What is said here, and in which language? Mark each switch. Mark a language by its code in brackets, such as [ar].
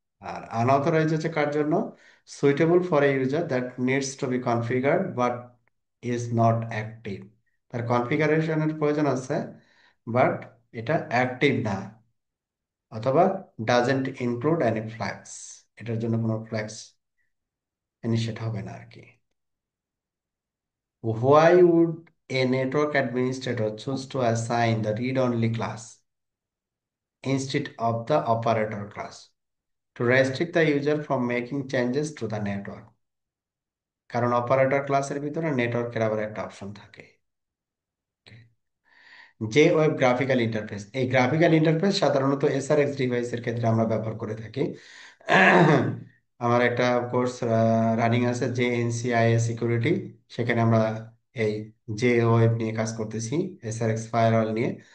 [bn] আর unauthorised হচ্ছে কার জন্য? [en] Suitable for a user that needs to be configured but is not active. [bn] তার কনফিগারেশনের প্রয়োজন আছে, বাট এটা অ্যাক্টিভ না, অথবা [en] doesn't include any flags, [bn] এটার জন্য কোনো ফ্ল্যাগস ইনিশিয়েট হবে না আর কি। [en] Why would a network administrator choose to assign the read-only class instead of the operator class? To restrict the user from making changes to the network। [bn] কারণ operator ক্লাসের ভিতরে নেটওয়ার্কের আবার একটা অপশন থাকে। যে ওয়েব গ্রাফিক্যাল ইন্টারফেস, এই graphical interface সাধারণত এসআরএক্স ডিভাইসের ক্ষেত্রে আমরা ব্যবহার করে থাকি। আমার একটা কোর্স রানিং আছে, যে এনসিআইএ সিকিউরিটি, সেখানে আমরা এই যে ওয়েব নিয়ে কাজ করতেছি, এসআরএক্স ফায়ারওয়াল নিয়ে।